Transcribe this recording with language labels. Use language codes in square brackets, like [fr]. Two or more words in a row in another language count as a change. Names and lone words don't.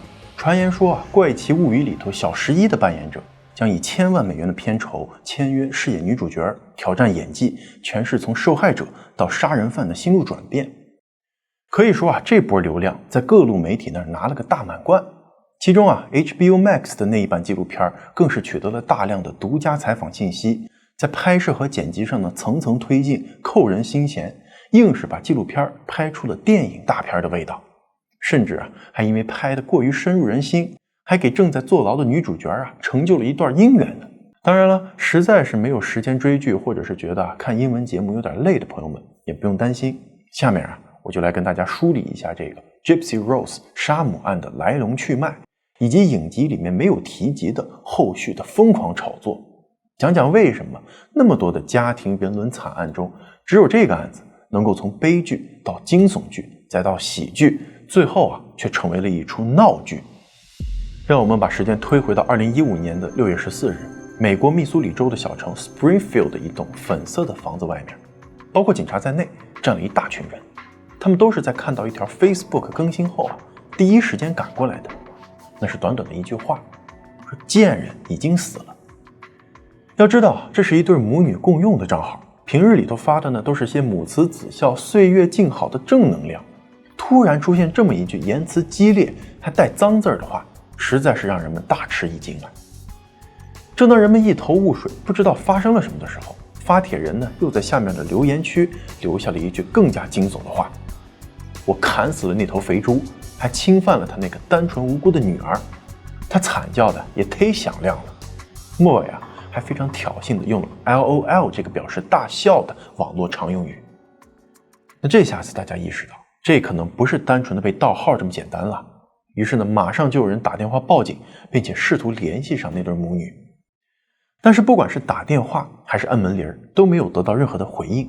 [zh] 傳言說怪奇物語裡頭小11的扮演者將以1000萬美元的片酬簽約飾演女主角，挑戰演技，全是從受害者到殺人犯的心路轉變。可以說這波流量在各路媒体那兒拿了個大滿貫。其中 HBO Max 的那一版紀錄片更是取得了大量的獨家採訪信息，在拍攝和剪輯上呢层层推进，扣人心弦，硬是把紀錄片拍出了電影大片的味道。甚至還因為拍得過於深入人心，還給正在坐牢的女主角成就了一段姻缘呢。當然了，實在是沒有時間追劇，或者是覺得看英文節目有點累的朋友們也不用擔心，下面我就来跟大家梳理一下这个 Gypsy Rose 殺母案的來龍去脈，以及影集裡面沒有提及的後續的瘋狂炒作，講講為什麼那麼多的家庭人倫慘案中，只有這個案子能夠從悲劇到驚悚劇再到喜劇，最後卻成為了一出鬧劇。讓我們把時間推回到2015年的6月14日，美國密蘇里州的小城 Springfield 的一棟粉色的房子外面，包括警察在內站了一大群人，他們都是在看到一條 Facebook 更新後第一時間趕過來的。那是短短的一句話，說賤人已經死了。要知道，這是一對母女共用的賬號，平日裡頭發的呢都是些母慈子孝、歲月靜好的正能量。突然出現這麼一句言辭激烈還帶髒字的話，實在是讓人們大吃一驚。正當人們一頭霧水，不知道發生了什麼的時候，發帖人呢又在下面的留言區留下了一句更加驚悚的話：我砍死了那頭肥豬，還侵犯了他那個單純無辜的女兒，他慘叫的也忒響亮了，末尾還非常挑釁的用了 LOL 這個表示大笑的網絡常用語。那這下子大家意識到，這可能不是單純的被盜號這麼簡單了，於是呢馬上就有人打電話報警，並且試圖聯繫上那對母女。但是不管是打電話還是按門鈴，都沒有得到任何的回應。